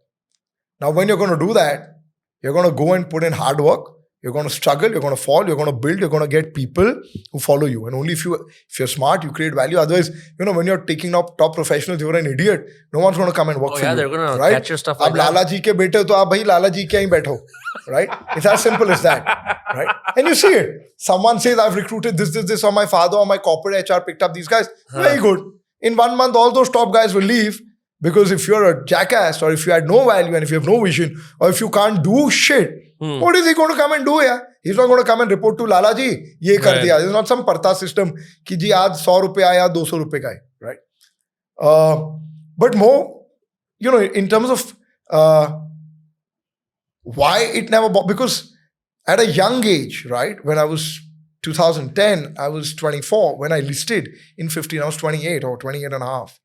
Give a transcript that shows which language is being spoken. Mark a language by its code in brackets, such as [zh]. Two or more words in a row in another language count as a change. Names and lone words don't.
[en] Now, when you're going to do that, you're going to go and put in hard work. You're going to struggle, you're going to fall, you're going to build, you're going to get people who follow you. And only if you're smart, you create value. Otherwise, when you're taking up top professionals, you're an idiot. No one's going to come and work for you. They're going to right? catch your stuff like that. [hi] लाला जी के बेटे हो, तो आप भाई लाला जी के ही बैठो. [en] Right? It's as simple as that. Right? And you see it. Someone says, I've recruited this, or my father or my corporate HR picked up these guys. Very good. In 1 month, all those top guys will leave. Because if you're a jackass, or if you had no value, and if you have no vision, or if you can't do shit, what is he going to come and do? Yeah? He's not going to come and report to Lala ji, [hi] ये कर दिया. [en] It's not some parta system [hi] कि जी आज 100 रुपीज़ आया, 200 रुपीज़ का है, [en] right? But more, in terms of why it never bought, because at a young age, right, when I was 2010, I was 24. When I listed in 15, I was 28 or 28 and a half.